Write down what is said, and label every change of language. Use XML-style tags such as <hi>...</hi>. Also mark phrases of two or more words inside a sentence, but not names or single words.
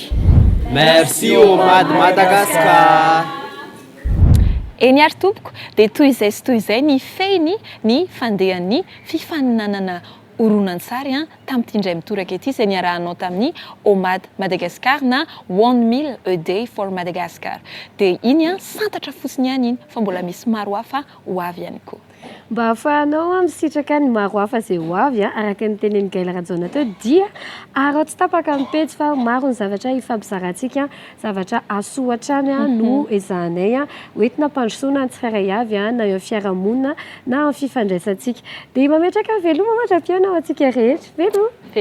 <mg>Merci Omady Madagasikara. Eny ary tompoko dia toy izay sy toy izay ny feiny ny fandehan'ny fifaninanana horonan-tsary tamin'ity indray mitoraka ity izay niarahanao tamin'ny Omady Madagasikara na</mg> <en>1000 a day for Madagascar.</en> <mg>Dia iny santatra fotsiny ihany iny fa mbola misy maro hafa ho avy ihany koa. Mba ahafahanao misitraka ny maro hafa izay ho avy araka ny tenen'i Gaël Rajona teo dia arao tsy tapaka ny pejy fa maro ny zavatra ifampizarantsika zavatra asoatrany no ezahanay hoentina mpandrosoana ny tsirairay avy na eo fiarahamonina na amin'ny fifandraisantsika dia mametraka veloma mandra-piaona ao antsika rehetra.</mg>